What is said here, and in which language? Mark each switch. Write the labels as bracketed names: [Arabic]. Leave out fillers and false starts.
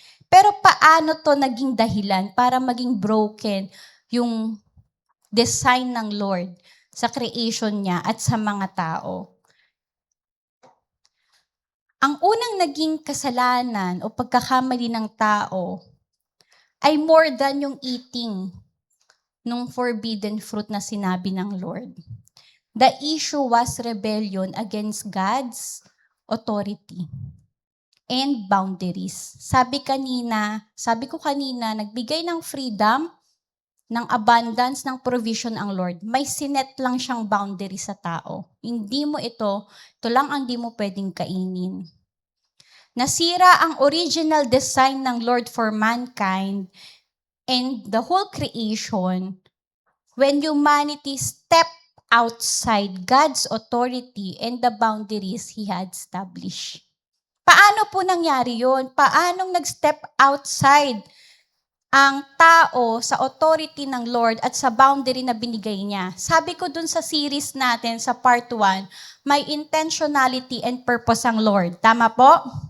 [Filipino] Pero paano to naging dahilan para maging broken yung design ng Lord sa creation niya at sa mga tao? Ang unang naging kasalanan o pagkakamali ng tao ay more than yung eating nung forbidden fruit na sinabi ng Lord. [English] The issue was rebellion against God's authority and boundaries. [Filipino] Sabi ko kanina, nagbigay ng freedom, ng abundance, ng provision ang Lord. May sinet lang siyang boundary sa tao. Hindi mo ito lang ang di mo pwedeng kainin. Nasira ang original design ng Lord [English] for mankind and the whole creation when humanity stepped outside God's authority and the boundaries He had established. [Filipino] Paano po nangyari yun? Paanong nag-step outside ang tao sa authority ng Lord at sa boundary na binigay niya? Sabi ko dun sa series natin sa part 1, may intentionality and purpose ang Lord. Tama po?